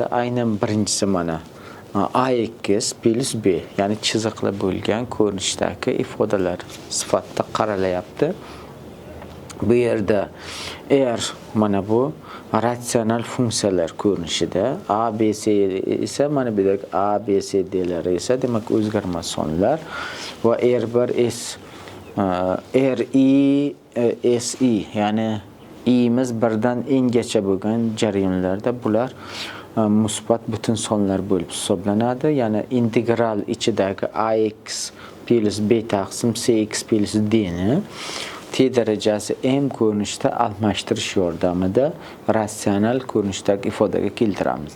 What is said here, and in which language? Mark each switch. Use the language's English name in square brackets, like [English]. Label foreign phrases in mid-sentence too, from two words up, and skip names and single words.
[Uzbek] Aynan birinchisi mana ax plus b, ya'ni chiziqli bo'lgan ko'rinishdagi ifodalar sifatida qaralayapti. Bu yerda r mana bu ratsional funksiyalar ko'rinishida, a b c esa mana bu yerda a b c d'lar esa demak o'zgarmas sonlar va r1 s r i s i, ya'ni i'miz birdan n'gacha bo'lgan jarayonlarda bular musbat butun sonlar bo'lib hisoblanadi. Ya'ni integral ichidagi ax plus b taqsim cx plus d ni t darajasi m ko'rinishda almashtirish yordamida ratsional ko'rinishdagi ifodaga keltiramiz.